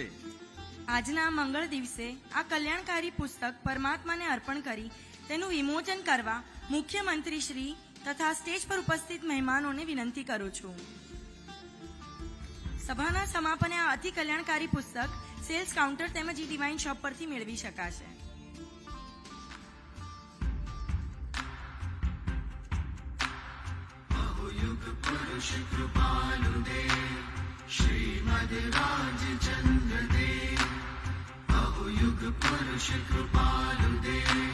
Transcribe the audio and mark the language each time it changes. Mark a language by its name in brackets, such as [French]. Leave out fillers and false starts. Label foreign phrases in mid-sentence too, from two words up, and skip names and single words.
[Gujarati] આજના મંગળ દિવસે આ કલ્યાણકારી પુસ્તક પરમાત્માને અર્પણ કરી તેનું વિમોચન કરવા મુખ્યમંત્રી શ્રી તથા સ્ટેજ પર ઉપસ્થિત મહેમાનોને વિનંતી કરું છું. સભાના સમાપને આ અતિ કલ્યાણકારી પુસ્તક સેલ્સ કાઉન્ટર તેમજ ડિવાઇન શોપ પરથી મેળવી શકાશે. [Hindi] युग पुरुष कृपालु देव श्रीमद राजचंद्र देव. युग पुरुष कृपालु देव.